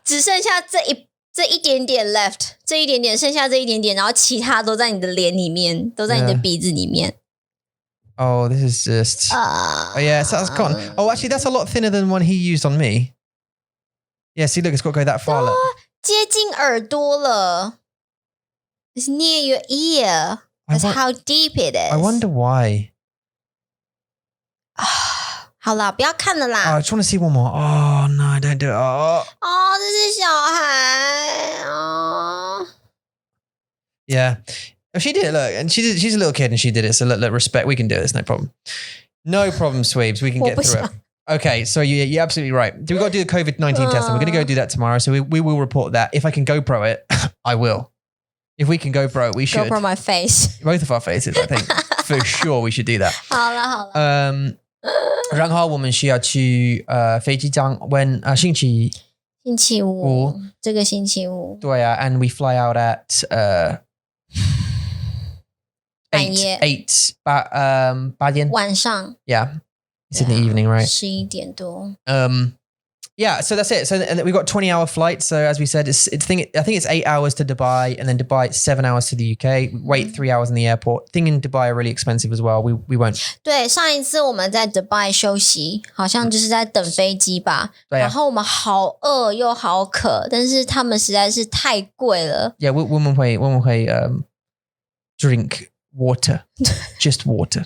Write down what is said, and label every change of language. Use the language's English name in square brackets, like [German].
[Chinese] 只剩下这一点点 left， 这一点点剩下这一点点，然后其他都在你的脸里面，都在你的鼻子里面。 [English] Oh, this is just. Oh yeah, so that's cotton. Oh, actually, that's a lot thinner than one he used on me. Yeah, see, look, it's got to go that far. Look. [Chinese] 接近耳朵了。 [English] It's near your ear. That's how deep it is. I wonder why. [Chinese] 好啦，不要看了啦。 [English] I just want to see one more. Oh no, don't do it. Oh, [Chinese] 这是小孩。 [English] Yeah. Oh, she did it, look, and she's a little kid and she did it. So look, respect. We can do this, no problem. No problem, Sweebs. We can get through it. Okay, so you're absolutely right. We've got to do the COVID-19 testing. We're going to go do that tomorrow. So we will report that. If I can GoPro it, I will. If we can GoPro it, we should. GoPro my face. Both of our faces, I think. For sure, we should do that. [Chinese] 好了。然后我们需要去飞机场 when 星期五，这个星期五。 [English] 对啊 and we fly out at 8点 [Chinese] 晚上 [English] Yeah, it's in the evening, right? [Chinese] 11点多。 [English] Yeah, so that's it. So and we've got 20-hour flights. So as we said, I think it's 8 hours to Dubai, and then Dubai 7 hours to the UK. Wait 3 hours in the airport. Thing in Dubai are really expensive as well. We won't. [Chinese] 对，上一次我们在 Dubai 休息，好像就是在等飞机吧。然后我们好饿又好渴，但是他们实在是太贵了。 [English] Yeah, [Chinese] 我们会 [English] drink water, just water.